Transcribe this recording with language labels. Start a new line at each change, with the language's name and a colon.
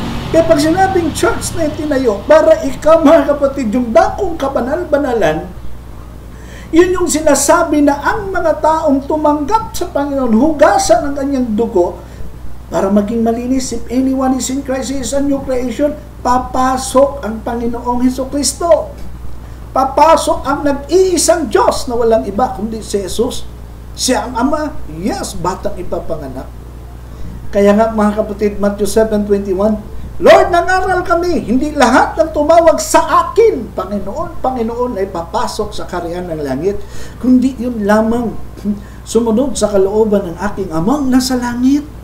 Filipino: Kaya pag sinabing church na itinayo, para ikaw mga kapatid, yung dakong kabanal-banalan, yun yung sinasabi na ang mga taong tumanggap sa Panginoon, hugasan ang kanyang dugo, para maging malinis.
English: If anyone is in Christ, he is a new creation.
Filipino: Papasok ang Panginoong Jesucristo. Papasok ang nag-iisang Diyos na walang iba kundi si Jesus. Siya ang Ama, yes, batang ipapanganak. Kaya nga mga kapatid, Matthew 7:21, Lord, nangaral kami, hindi lahat ng tumawag sa akin, Panginoon ay papasok sa kaharian ng langit, kundi yun lamang sumunod sa kalooban ng aking Amang nasa langit.